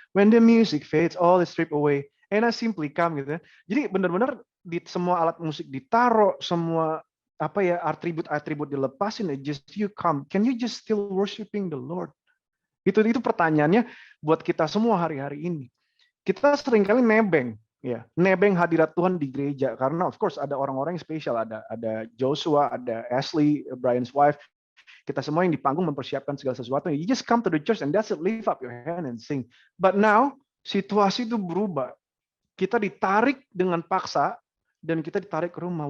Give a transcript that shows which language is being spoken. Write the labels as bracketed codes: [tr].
[en] When the music fades, all is stripped away. And I simply come [id] gitu ya. Jadi benar-benar di semua alat musik ditaruh, semua atribut dilepasin, [en] just you come. Can you just still worshiping the Lord? [id] Itu pertanyaannya buat kita semua hari-hari ini. Kita seringkali nebeng hadirat Tuhan di gereja karena of course ada orang-orang yang spesial, ada Joshua, ada Ashley, Brian's wife. Kita semua yang di panggung mempersiapkan segala sesuatu. [en] You just come to the church and that's it, lift up your hand and sing. But now [id] situasi itu berubah. Kita ditarik dengan paksa dan kita ditarik ke rumah.